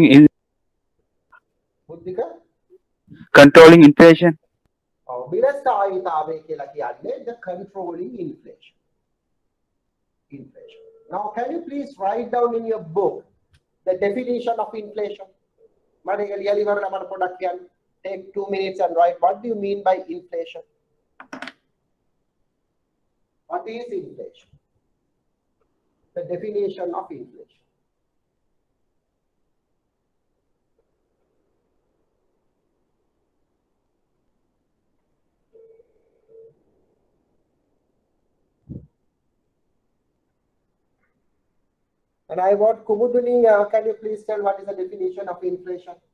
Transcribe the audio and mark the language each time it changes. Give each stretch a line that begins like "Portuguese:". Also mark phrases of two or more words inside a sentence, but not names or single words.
Sinhala: බුද්ධික
English: controlling inflation.
Sinhala: මිල ස්ථායීතාවය කියලා කියන්නේ
English: the controlling inflation. Now can you please write down in your book the definition of inflation?
Sinhala: මම ඒක ලියලා ඉවරලා මම පොඩ්ඩක් කියන්න.
English: Take 2 minutes and write what do you mean by inflation? What is inflation? The definition of inflation. And I want Kumuduni, can you please tell what is the definition of inflation?